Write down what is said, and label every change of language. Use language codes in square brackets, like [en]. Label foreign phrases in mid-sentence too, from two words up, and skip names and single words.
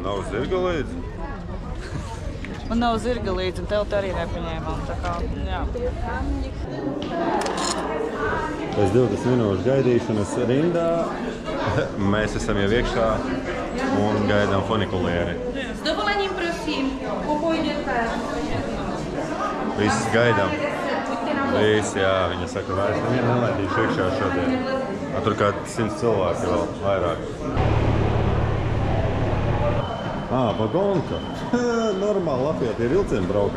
[lv] Nav zirga līdzi? Man nav zirga līdzi, un telti arī nepaņēmām. Tā kā, jā. Pēc 20 minūšu gaidīšanas rindā mēs esam jau iekšā un gaidām funikulieri. [cs] S dovolením, prosím, pojďte. [lv] Visi gaidām. Visi, jā, viņa saka, vairs nevienu nelaidīšu iekšā šodien. Tur kā 100 cilvēki vēl vairāk. Vagonka. Normāli Latvijā tie vilcieni braukā.